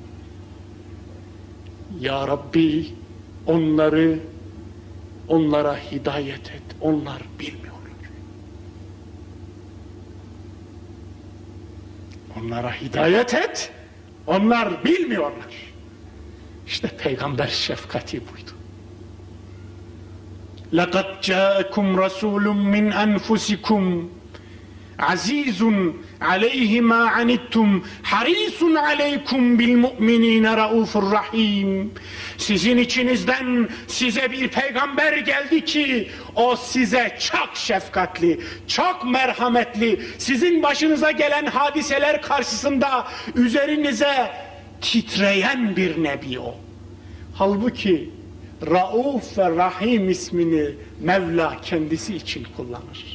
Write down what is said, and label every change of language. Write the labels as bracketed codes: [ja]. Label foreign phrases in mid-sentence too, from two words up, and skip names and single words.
[tr] Ya Rabbi, onlara hidayet et, onlar bilmiyorlar. Onlara hidayet et, onlar bilmiyorlar. İşte peygamber şefkati buydu. [ar] لَقَدْ جَاءَكُمْ رَسُولٌ مِّنْ أَنْفُسِكُمْ عَزِيزٌ عَلَيْهِ مَا عَنِتُّمْ حَرِيصٌ عَلَيْكُمْ بِالْمُؤْمِنِينَ رَؤُوفٌ رَحِيمٌ. [tr] Sizin içinizden size bir peygamber geldi ki o size çok şefkatli, çok merhametli, sizin başınıza gelen hadiseler karşısında üzerinize titreyen bir nebi o. Halbuki Rauf ve Rahim ismini Mevla kendisi için kullanır.